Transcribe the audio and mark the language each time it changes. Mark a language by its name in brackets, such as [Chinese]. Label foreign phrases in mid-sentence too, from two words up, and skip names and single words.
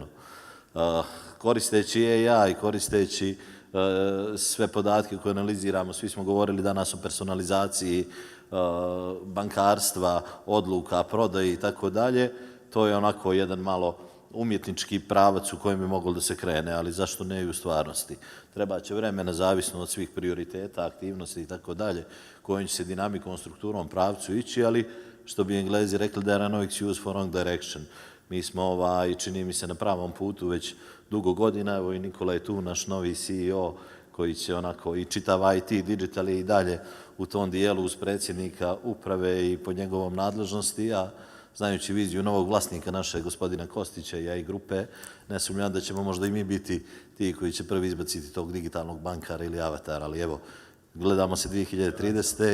[Bosnian] Koristeći AI, koristeći sve podatke koje analiziramo, svi smo govorili danas o personalizaciji bankarstva, odluka, prodaji i tako dalje, to je onako jedan malo umjetnički pravac u kojem bi moglo da se krene, ali zašto ne i u stvarnosti. Treba će vremena, zavisno od svih prioriteta, aktivnosti i tako dalje, kojim će se dinamikom, strukturom, pravcu ići, ali što bi Englezi rekli, [English] there are no excuse for wrong direction. [Bosnian] Mi smo, čini mi se, na pravom putu već dugo godina, evo i Nikola je tu, naš novi CEO, koji će onako i čitav IT, digital i dalje u tom dijelu uz predsjednika uprave i po njegovom nadležnosti, a znajući viziju novog vlasnika našeg gospodina Kostića i AI grupe, ne sumnjam da ćemo možda i mi biti ti koji će prvi izbaciti tog digitalnog bankara ili avatara, ali evo, gledamo se 2030.